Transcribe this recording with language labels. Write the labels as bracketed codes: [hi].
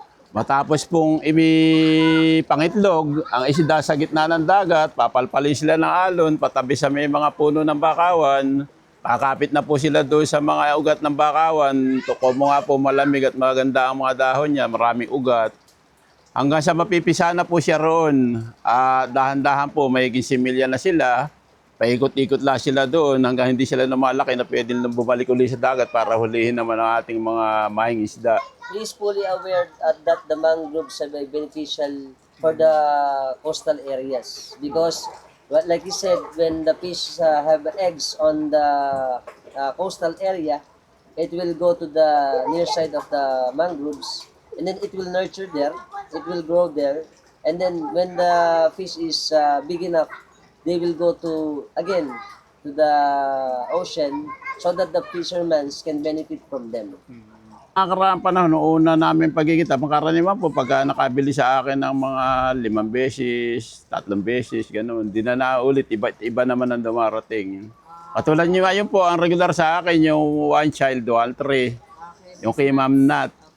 [tl] Matapos pong ipangitlog ang isda sa gitna ng dagat, papalpalin sila ng alon, patabi sa may mga puno ng bakawan, kakapit na po sila doon sa mga ugat ng bakawan, tuko mo nga po malamig at maganda ang mga dahon niya, maraming ugat. Hanggang sa mapipisa na po siya roon, dahan-dahan po, may similya na sila, paikot-ikot lang sila doon hanggang hindi sila lumalaki na pwede nilang bumalik uli sa dagat para hulihin naman ang ating mga mahing isda. [en] He is fully aware that the mangroves are very beneficial for the coastal areas because, like he said, when the fish have eggs on the coastal area, it will go to the near side of the mangroves and then it will nurture there, it will grow there, and then when the fish is big enough, they will go to the ocean so that the fishermen can benefit from them. [tl] Ang nakaraang panahon, noong una namin pagkikita, makaraniwan po pagka nakabili sa akin ng mga 5 beses, 3 beses, gano'n. Di na naulit, iba naman ang dumarating. Katulad nyo ngayon po, ang regular sa akin, yung one child, one tree, yung kay Ma'am Nat.